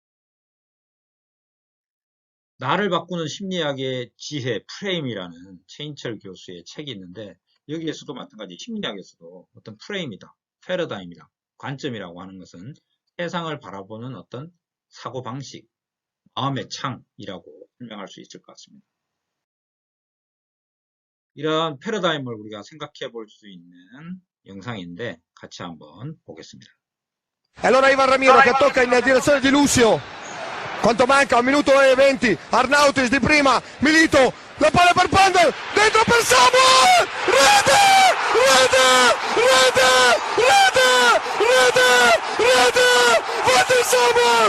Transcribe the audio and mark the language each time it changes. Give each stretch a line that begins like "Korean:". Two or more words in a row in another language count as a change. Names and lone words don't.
Korean: 나를 바꾸는 심리학의 지혜 프레임이라는 최인철 교수의 책이 있는데 여기에서도 마찬가지 심리학에서도 어떤 프레임이다, 패러다임이다, 관점이라고 하는 것은 세상을 바라보는 어떤 사고방식, 마음의 창이라고 설명할 수 있을 것 같습니다. 이러한 패러다임을 우리가 생각해 볼 수 있는 영상인데 같이 한번 보겠습니다.
Italian: E allora Ivan Ramiro che tocca in direzione di Lucio. Quanto manca? 1 minuto e 20. Arnautis di prima. Milito. La palla per Pandel. Dentro per Samuel. Rete! Rete! Rete! Rete! Rete! Rete! Walter Samuel!